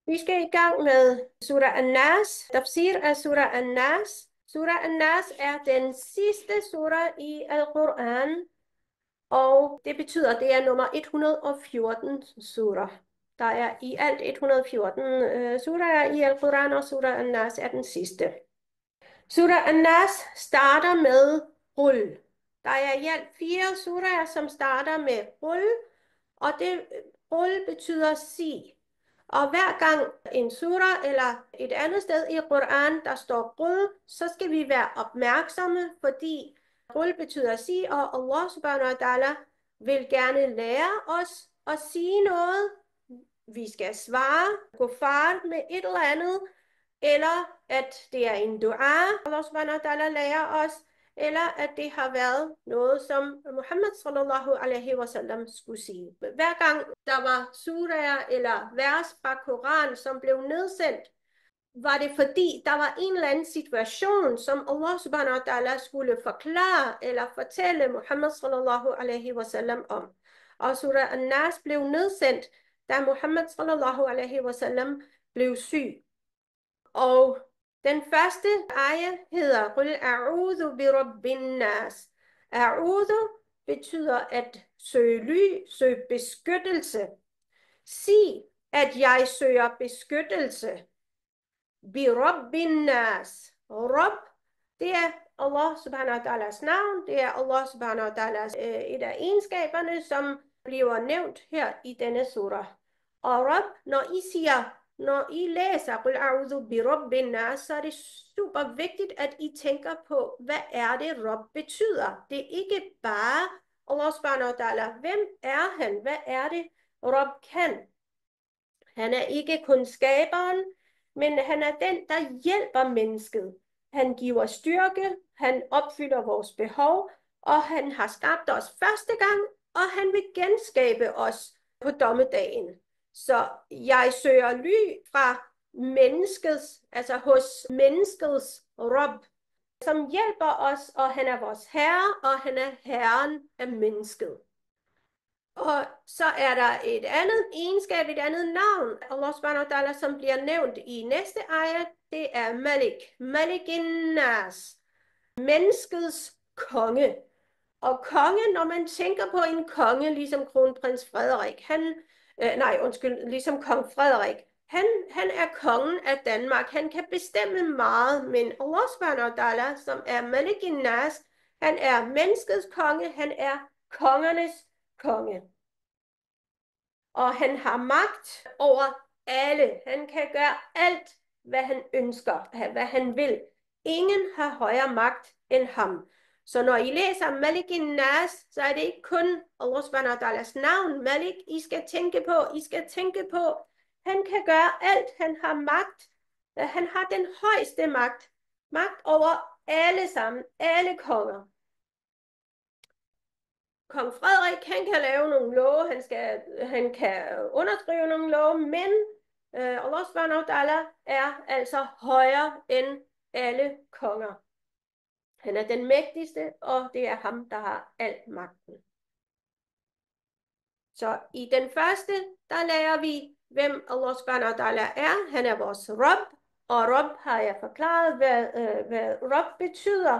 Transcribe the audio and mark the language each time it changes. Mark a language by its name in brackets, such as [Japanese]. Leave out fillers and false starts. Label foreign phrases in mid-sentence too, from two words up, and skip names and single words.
[Danish] Vi skal i gang med Surah An-Nas, tafsir af Surah An-Nas. Surah An-Nas er den sidste surah i Al-Quran, og det betyder, at det er nummer 114 surah. Der er i alt 114 surah i Al-Quran, og Surah An-Nas er den sidste. Surah An-Nas starter med Qul. Der er i alt 4 surah, som starter med Qul, og det Qul betyder sig. Og hver gang en surah eller et andet sted i Quran, der står Qul, så skal vi være opmærksomme, fordi Qul betyder sig, og [Arabic] الله سبحانه وتعالى [Danish] vil gerne lære os at sige noget. Vi skal svare kuffar med et eller andet, eller at det er en dua, [Arabic] الله سبحانه وتعالى [Danish] lærer os, eller at det har været noget, som Muhammad [Arabic] صلى الله عليه وسلم [Danish] skulle sige. Hver gang der var surah eller vers fra Koran, som blev nedsendt, var det fordi, der var en eller anden situation, som [Arabic] الله سبحانه وتعالى [Danish] skulle forklare eller fortælle Muhammad [Arabic] صلى الله عليه وسلم [Danish] om. Og surah An-Nas blev nedsendt, da Muhammad [Arabic] صلى الله عليه وسلم [Danish] blev syg. Og den første ayah hedder [Arabic] قل أعوذ برب الناس. [Danish] A'udhu betyder at søge ly, søge beskyttelse. Sig, at jeg søger beskyttelse. [Arabic] برب الناس. [Danish] Rabb, det er [Arabic] الله سبحانه وتعالى [Danish] navn. Det er [Arabic] الله سبحانه وتعالى [Danish] et af egenskaberne, som bliver nævnt her i denne surah. Og Rabb, når I læser [Arabic] قل أعوذ برب الناس, [Danish] så er det super vigtigt, at I tænker på, hvad er det Rabb betyder. Det er ikke bare [Arabic] الله سبحانه وتعالى. [Danish] Hvem er han? Hvad er det Rabb kan? Han er ikke kun skaberen, men han er den, der hjælper mennesket. Han giver styrke, han opfylder vores behov, og han har skabt os første gang, og han vil genskabe os på dommedagen. Så jeg søger ly fra menneskets, altså hos menneskets Rabb, som hjælper os, og han er vores herre, og han er herren af mennesket. Og så er der et andet egenskab, et andet navn, [Arabic] الله سبحانه وتعالى, [Danish] som bliver nævnt i næste ayat, det er Malik. [Arabic] ملك الناس. [Danish] Menneskets konge. Og konge, når man tænker på en konge, ligesom kronprins Frederik, ligesom kong Frederik, han er kongen af Danmark. Han kan bestemme meget, men [Arabic] الله سبحانه وتعالى, [Danish] som er [Arabic] ملك الناس, [Danish] han er menneskets konge, han er kongernes konge. Og han har magt over alle. Han kan gøre alt, hvad han ønsker, hvad han vil. Ingen har højere magt end ham. Så når I læser [Arabic] ملك الناس, [Danish] så er det ikke kun [Arabic] الله سبحانه وتعالى [Danish] navn, Malik, I skal tænke på. Han kan gøre alt, han har magt. Han har den højeste magt. Magt over alle sammen, alle konger. Kong Frederik, han kan lave nogle love, han kan underskrive nogle love, men [Arabic] الله سبحانه وتعالى [Danish] er altså højere end alle konger. Han er den mægtigste, og det er ham, der har al magten. Så i den første, der lærer vi, hvem [Arabic] الله سبحانه وتعالى [Danish] er. Han er vores Rabb, og Rabb har jeg forklaret, hvad Rabb betyder.